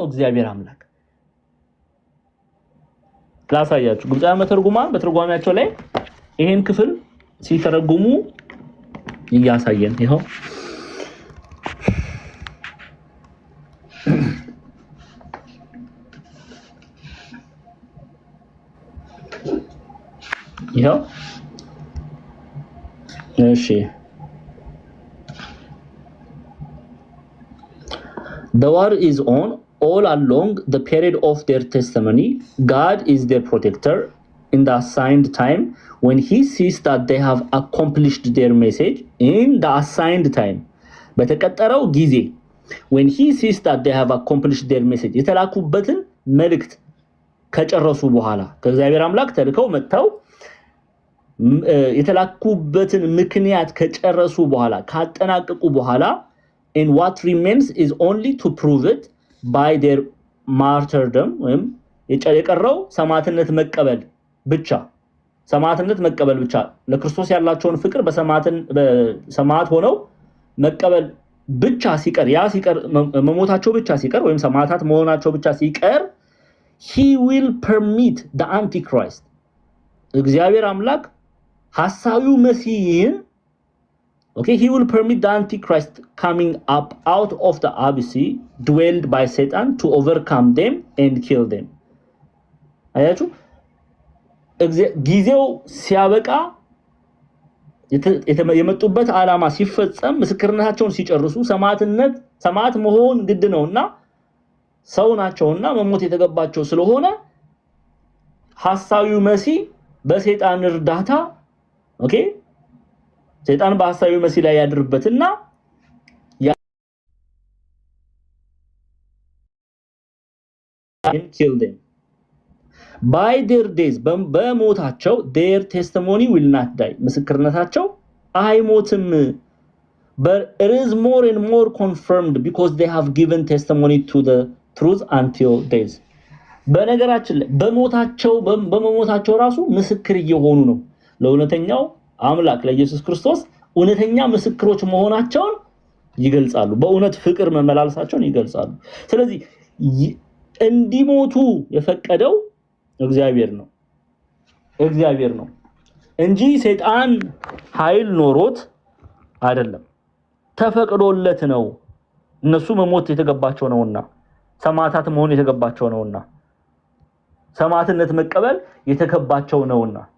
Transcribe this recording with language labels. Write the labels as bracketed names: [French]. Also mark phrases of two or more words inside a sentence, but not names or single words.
[Amharic] እግዚአብሔር አምላክ። ላሳያችሁ። ግብፃውያን መተርጉማን በትርጓሜያቸው ላይ ይሄን ክፍል ሲተረጉሙ እያሳየን ይሄው [English] እሺ The war is on all along the period of their testimony. God is their protector in the assigned time when he sees that they have accomplished their message in the assigned time. [Amharic] በተቀጠረው ጊዜ [English] when he sees that they have accomplished their message [Amharic] የተላኩበትን መልእክት ከጨረሱ በኋላ ከእግዚአብሔር አምላክ ተልከው መጥተው የተላኩበትን ምክንያት ከጨረሱ በኋላ ካጠናቀቁ በኋላ [English] and what remains is only to prove it by their martyrdom [Amharic] ወይም የቀረው ሰማዕትነት መቀበል ብቻ ለክርስቶስ ያላቸውን ፍቅር በሰማዕት ሆነው መቀበል ብቻ ሲቀር መሞታቸው ብቻ ሲቀር ወይም ሰማዕታት መሆናቸው ብቻ ሲቀር [English] he will permit the antichrist [Amharic] እግዚአብሔር አምላክ ሐሳቢው መሲህን [English] Okay, he will permit the Antichrist coming up out of the abyss dwelled by Satan to overcome them and kill them. [Amharic] አያችሁ ጊዜው ሲያበቃ የመጡበት ዓላማ ሲፈጸም ምስክርነታቸውን ሲጨርሱ ሰማዕት መሆን ግድ ነውና ሰው ናቸውና መሞት የተገባቸው ስለሆነ ሐሳዊው መሲህ በሰይጣን እርዳታ ሰይጣን በሐሳዊው መሲህ ላይ ያድርበትና [English] kill them by their days በሞታቸው their testimony will not die [Amharic] ምስክርነታቸው አይሞትም [English] but it is more and more confirmed because they have given testimony to the truth until days በነገራችን [Amharic] ላይ በመሞታቸው ራሱ ምስክር እየሆኑ ነው ለእውነተኛው አምላክ ለኢየሱስ ክርስቶስ እውነተኛ ምስክሮች መሆናቸውን ይገልጻሉ በእውነት ፍቅር መመላለሳቸውን ይገልጻሉ ስለዚህ እንዲሞቱ የፈቀደው እግዚአብሔር ነው እንጂ ሰይጣን ኃይል ኖሮት አይደለም ተፈቅዶለት ነው እነሱ መሞት የተገባቸው ነውና ሰማዕታት መሆን የተገባቸው ነውና ሰማዕትነት መቀበል የተከባቸው ነውና